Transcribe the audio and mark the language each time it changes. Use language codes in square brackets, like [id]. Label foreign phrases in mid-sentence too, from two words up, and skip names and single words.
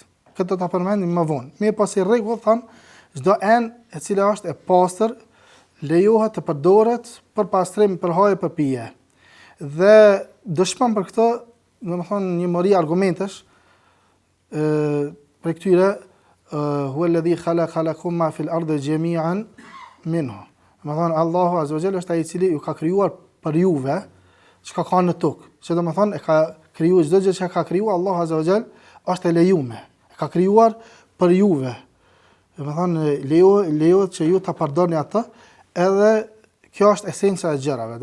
[sq] Këtë do ta përmendim më vonë. Mirë po si rregull thon, çdo enë e cila është e pastër lejohet të përdoret për pastrim, për haje, për pije. Dhe dëshmon për këtë, domethënë një mori argumentesh për këtyre [ar] هو الذي خلقكم ما في الأرض جميعا منه. [sq] Domethënë [ar] الله عز وجل [sq] është ai i cili ju ka krijuar për juve çka ka në tokë. Që domethënë e ka krijuar çdo gjë që ka krijuar [ar] الله عز وجل [sq] është e lejuar. Ka krijuar për juve. Domethënë lejohet që ju ta përdorni atë, edhe kjo është esenca e gjërave.